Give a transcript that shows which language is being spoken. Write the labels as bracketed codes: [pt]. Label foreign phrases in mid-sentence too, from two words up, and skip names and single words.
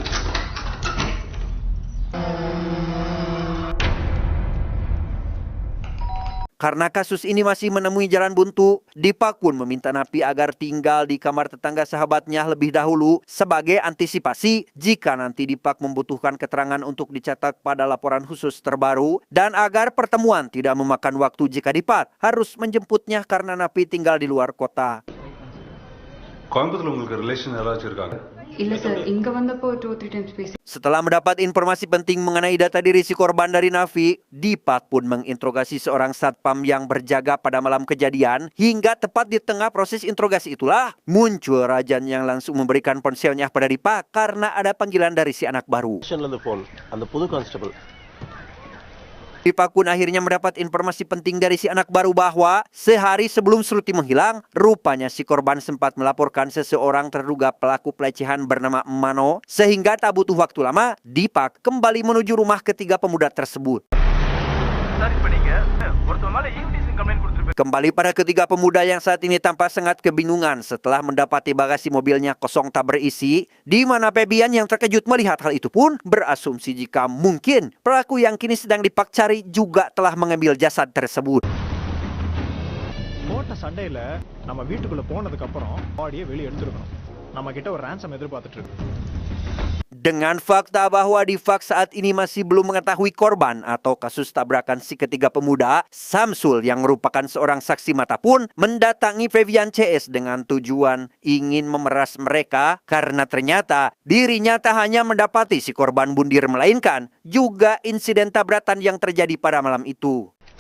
[id] Karena kasus ini masih menemui jalan buntu, Dipak pun meminta Napi agar tinggal di kamar tetangga sahabatnya lebih dahulu sebagai antisipasi jika nanti Dipak membutuhkan keterangan untuk dicatat pada laporan khusus terbaru dan agar pertemuan tidak memakan waktu jika Dipak harus menjemputnya karena Napi tinggal di luar kota. [ta] கோயம்புத்தூர்ல உங்களுக்கு ரிலேஷன் யாராச்சும் இருக்காங்க? இல்ல சார், இங்க வந்தப்போ 2-3 டைம்ஸ் பேசி. [id] Setelah mendapat informasi penting mengenai data diri si korban dari Nafi, Dipak pun menginterogasi seorang satpam yang berjaga pada malam kejadian. Hingga tepat di tengah proses interogasi itulah muncul Rajan yang langsung memberikan ponselnya pada Dipak karena ada panggilan dari si anak baru. [ta] ஸ்டேஷன்ல இருந்து போன் அந்த புது கான்ஸ்டபிள் [id] Dipak pun akhirnya mendapat informasi penting dari si anak baru bahwa sehari sebelum Sruti menghilang, rupanya si korban sempat melaporkan seseorang terduga pelaku pelecehan bernama Mano, sehingga tak butuh waktu lama, Dipak kembali menuju rumah ketiga pemuda tersebut. Kembali pada ketiga pemuda yang saat ini tampak sangat kebingungan setelah mendapati bagasi mobilnya kosong tak berisi, di mana Febian yang terkejut melihat hal itu pun berasumsi jika mungkin pelaku yang kini sedang Dipak cari juga telah mengambil jasad tersebut. [ta] போட்ட சண்டையில நம்ம வீட்டுக்குள்ள போனதுக்கு அப்புறம் பாடியை வெளியே எடுத்துருக்கணும். நம்ம கிட்ட ஒரு ransom எதிர்பார்த்துட்டு இருக்கு. [id] Dengan fakta bahwa Dipak saat ini masih belum mengetahui korban atau kasus tabrakan si ketiga pemuda, Samsul yang merupakan seorang saksi mata pun mendatangi Febian CS dengan tujuan ingin memeras mereka karena ternyata dirinya tak hanya mendapati si korban bundir melainkan juga insiden tabrakan yang terjadi pada malam itu.